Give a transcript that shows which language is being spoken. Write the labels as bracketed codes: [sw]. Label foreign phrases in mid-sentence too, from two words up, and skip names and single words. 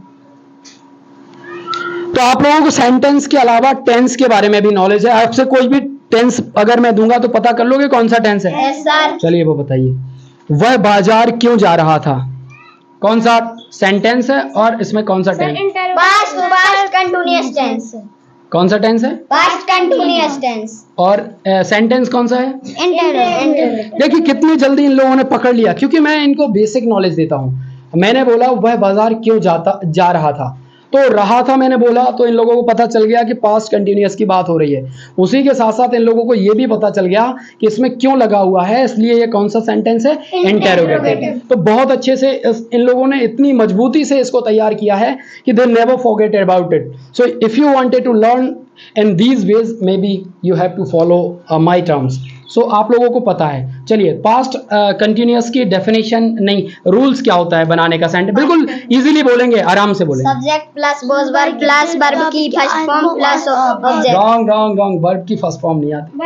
[hi] तो आप लोगों को सेंटेंस के अलावा टेंस के बारे में भी नॉलेज है। आपसे कोई भी टेंस अगर मैं दूंगा तो पता कर लोगे कौन सा टेंस है? [en] Yes, sir. [hi] चलिए वो बताइए। वह बाजार क्यों जा रहा था, कौन सा सेंटेंस है और इसमें कौन सा टेंस? [en] Past continuous tense. [hi] कौन सा टेंस है? [en] Past continuous tense. [hi] और सेंटेंस कौन सा है? [en] Interrogative. [hi] देखिए कितनी जल्दी इन लोगों ने पकड़ लिया, क्योंकि मैं इनको बेसिक नॉलेज देता हूँ। मैंने बोला वह बाजार क्यों जा रहा था, तो रहा था मैंने बोला, तो इन लोगों को पता चल गया कि [en] past continuous [hi] की बात हो रही है। उसी के साथ साथ इन लोगों को ये भी पता चल गया कि इसमें क्यों लगा हुआ है, इसलिए ये कौन सा सेंटेंस है? इंटेरोगेटिव। तो बहुत अच्छे से इन लोगों ने इतनी मजबूती से इसको तैयार किया है कि [en] they never forget about it. so if you wanted to learn in these ways, maybe you have to follow my terms. [hi] सो आप लोगों को पता है। चलिए, [en] past continuous [hi] की डेफिनेशन नहीं, रूल्स क्या होता है बनाने का सेंटेंस, बिल्कुल इजीली बोलेंगे, आराम से बोलेंगे। [en] subject plus verb plus verb [hi] की [en] first form plus object. [hi] रॉन्ग, वर्ब की [en] first form [hi] नहीं आती,